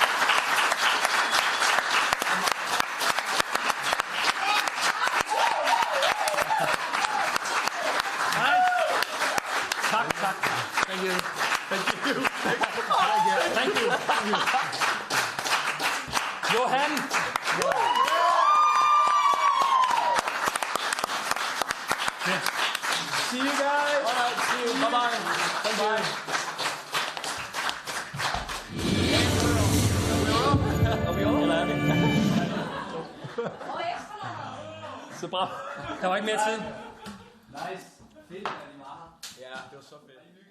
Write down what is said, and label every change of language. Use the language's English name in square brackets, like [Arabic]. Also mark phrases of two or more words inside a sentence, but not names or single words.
[English] Thank you. Thank you. Thank you. Thank you. Johan. See you guys. All right. See you. Bye-bye. Bye-bye. [Danish] Er vi over, eller er vi? Så bra. Der var ikke mere tid. Nice. Fedt, at I var her. Ja, det var så fedt.